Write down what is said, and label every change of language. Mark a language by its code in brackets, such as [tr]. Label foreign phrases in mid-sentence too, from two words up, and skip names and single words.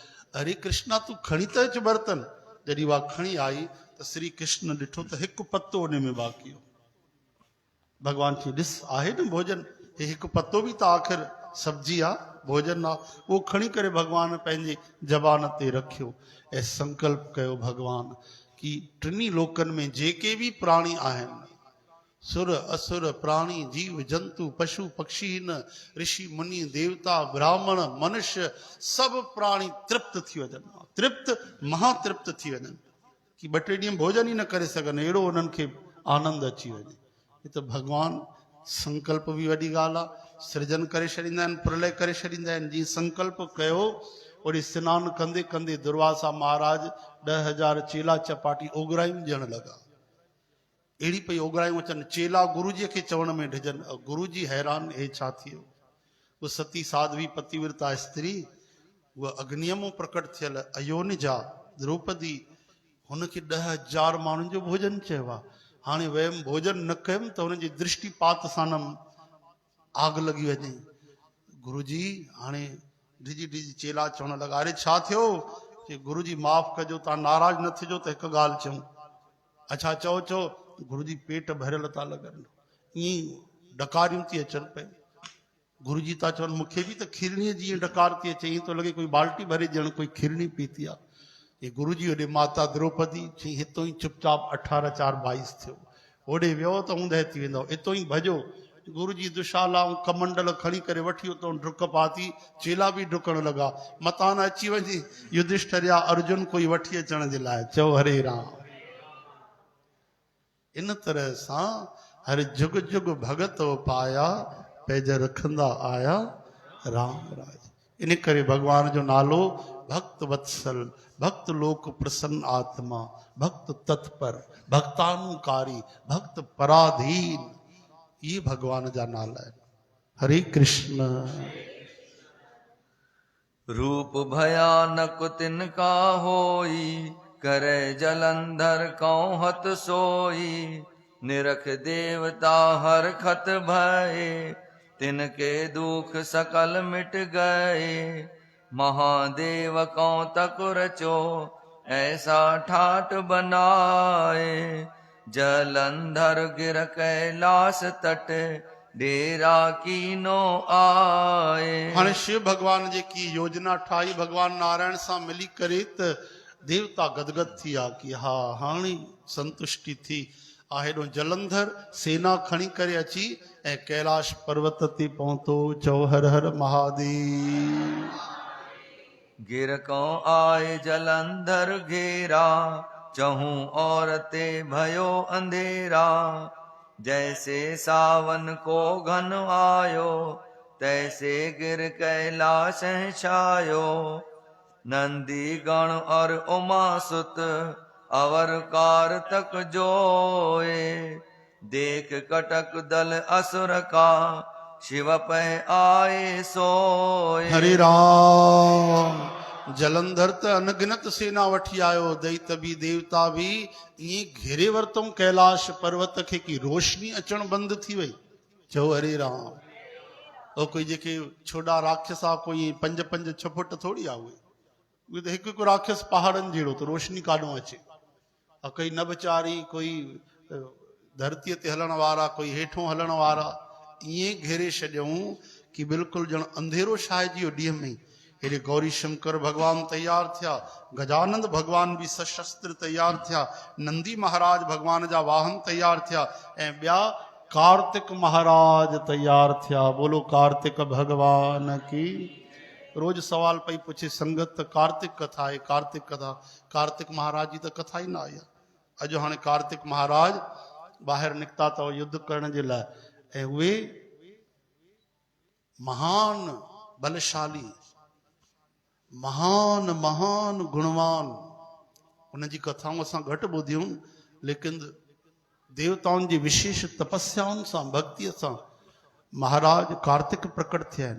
[sd] अरे कृष्णा तूं खणी त अच बर्तन। जॾहिं उहा खणी आई त श्री कृष्ण ॾिठो त हिकु पत्तो उन में बाक़ी हो। भगवान खे ॾिस, आहे न भोजन, हे हिकु पत्तो बि त आख़िर सब्जी आहे, भोजन आहे। उहो खणी करे भगवान पंहिंजे ज़बान ते रखियो ऐं संकल्प कयो भगवान कि टिनी लोकनि में जेके बि प्राणी आहिनि, सुर असुर प्राणी जीव जंतु पशु पक्षी न, ऋषि मुनि देवता ब्राह्मण मनुष्य, सभु प्राणी तृप्त थी वञनि, तृप्त महातृप्त थी वञनि कि 2-3 ॾींहं भोजन ई न करे सघनि, अहिड़ो उन्हनि खे आनंद अची वञे। हे त भगवान संकल्प बि वॾी ॻाल्हि आहे। सृजन करे छॾींदा आहिनि, प्रलय करे छॾींदा आहिनि। जीअं संकल्प कयो, ओड़ी सनानु कंदे कंदे दुर्वासा महाराज 10,000 चेला चपाटी ओघरायूं ॾियणु लॻा। अहिड़ी पई ओघरायूं अचनि, चेला गुरुजीअ खे चवण में ढिजनि। गुरुजी हैरान, हे छा थियो? उहा सती साध्वी पतिव्रता स्त्री, उहा अग्नियमो प्रकट थियल अयोनिजा द्रौपदी, हुनखे 10,000 माण्हुनि जो भोजन चयो आहे। हाणे वयमि भोजन न कयुमि त हुनजी दृष्टिपात सां न आग लॻी वञे। गुरुजी हाणे डिजी डिजी चेला चवण लॻा, अरे छा थियो? चई गुरुजी माफ़ कजो, तव्हां नाराज़ न थिजो त हिकु ॻाल्हि चऊं। अच्छा चओ चओ। गुरुजी पेट भरियल था लॻनि, ईअं डकारियूं थी अचनि पयूं। गुरुजी था चवनि, मूंखे बि त खीरणीअ जी ईअं डकार थी अचे, ईअं थो लॻे कोई बाल्टी भरे ॼण कोई खीरणी पीती आहे। हे गुरुजी होॾे माता द्रौपदी चई, हितो ई चुपचाप 18/4/22 थियो। होॾे वियो त ऊंदहि थी वेंदो, इतो ई भॼो। गुरु जी दुशाला ऐं कमंडल खणी करे वठी उतो डुक पाती, चेला बि डुकण लॻा। मतां न अची वञे युधिष्ठिर या अर्जुन कोई वठी अचण जे लाइ। चओ हरे राम। इन तरह सां हर जुग जुग भगत पाया, पैज रखंदा आया राम राज। इन करे भगवान जो नालो भक्त वत्सल, भक्त लोक प्रसन्न आत्मा, भक्त तत्पर, भक्तानुकारी, भक्त पराधीन, ये भगवान जा नाला है। हरे कृष्ण। [bra] रूप भयानक तिनका होई, करे जलंधर कौ हत सोई। निरख देवता हर खत भये, तिनके दुख सकल मिट गए। महादेव कौ तक रचो, ऐसा ठाट बनाए। जलंधर गिर कैलाश तट, डेरा कीनो आए। [sd] हाणे शिव भगवान जी की योजना ठाही भगवान नारायण सां मिली करे त देवता गदगद थी विया कि हा हाणे संतुष्टि थी। हेॾो जलंधर सेना खणी करे अची ऐं कैलाश पर्वत ते पहुतो। चओ हर हर महादेव। [bra] गिर को आए जलंधर घेरा, चहूं और ते भयो अंधेरा। जैसे सावन को घन आयो, तैसे गिर कैलाश छायो। नंदी गण और उमा सुत, अवर कारतक जोए। देख कटक दल असुर का, शिव पह आए सोए। [sd] हरे राम। जलंधर त अनगिनत सेना वठी आयो, दैत बि देवता बि ईअं घेरे वरितऊं कैलाश पर्वत खे कि रोशनी अचण बंदि थी वई। चओ हरे राम। ओ कोई जेके छोड़ा राक्षस आ, कोई 5-5 6 फुट थोड़ी आ उहे त हिकु हिकु राक्षस पहाड़नि जहिड़ो, त रोशनी काॾों अचे। कोई न वीचारी, कोई धरतीअ ते हलण वारा, कोई हेठों हलण वारा, ईअं घेरे छॾियऊं कि बिल्कुलु ॼण अंधेरो छाइजी वियो ॾींहं में। हेॾे गौरी शंकर भगवान तैयार थिया, गजानंद भगवान बि सशस्त्र तैयार थिया, नंदी महाराज भगवान जा वाहन तैयार थिया, ऐं ॿिया कार्तिक महाराज तैयार थिया। [hi] बोलो कार्तिक भगवान की। [sd] रोज सवाल पई पुछे संगत त कार्तिक कथा आहे, कार्तिक कथा। कार्तिक महाराज जी त कथा ई न आई। अॼु हाणे कार्तिक महाराज ॿाहिरि निकिता अथव युद्ध करण जे लाइ, ऐं उहे महान बलशाली, महान महान गुणवान, उनजी कथाऊं असां घटि ॿुधियूं, लेकिन देवताउनि जी विशेष तपस्याउनि सां, भक्तीअ सां महाराज कार्तिक प्रकट थिया आहिनि।